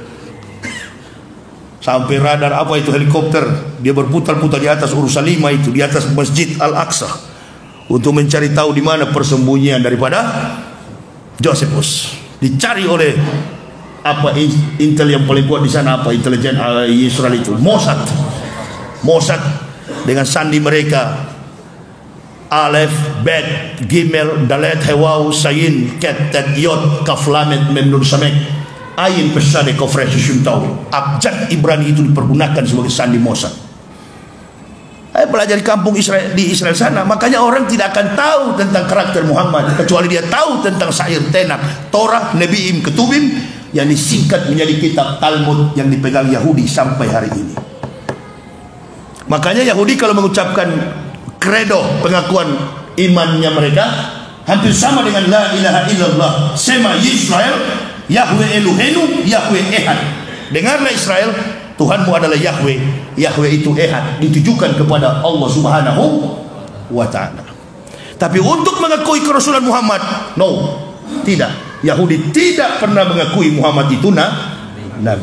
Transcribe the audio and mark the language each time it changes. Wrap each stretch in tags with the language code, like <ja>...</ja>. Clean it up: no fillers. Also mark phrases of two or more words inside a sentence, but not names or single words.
<id>Sampai radar helikopter, dia berputar-putar di atas Urushalima itu, di atas Masjid Al-Aqsa, untuk mencari tahu di mana persembunyian daripada Josephus. Dicari oleh intel yang paling kuat di sana, intelijen Israel itu, Mossad dengan sandi mereka</id> <he>אלף, בית, גימל, דלת, הא וו, זין, חית, טית, יוד, כף, למד, מם, נון, סמך, עין, פה צדי, קוף ריש, שין תו.</he> <id>Abjad Ibrani itu dipergunakan sebagai sandi Mossad. Saya belajar di kampung Israel, di Israel sana. Makanya orang tidak akan tahu tentang karakter Muhammad kecuali dia tahu tentang Syair Tenak, Torah, Nebi'im, Ketubim, yang disingkat menjadi kitab Talmud yang dipegang Yahudi sampai hari ini. Makanya Yahudi kalau mengucapkan kredo pengakuan imannya mereka hampir sama dengan</id> <ar>لا إله إلا الله,</ar> <he>שמע ישראל, יהוה אלהינו, יהוה אחד.</he> <id>Dengarlah Israel, Tuhanmu adalah Yahweh. Yahweh itu Ehad, ditujukan kepada Allah</id> <ar>سبحانه وتعالى.</ar> <id>Tapi untuk mengakui kerasulan Muhammad, no, tidak. Yahudi tidak pernah mengakui Muhammad itu nabi.</id>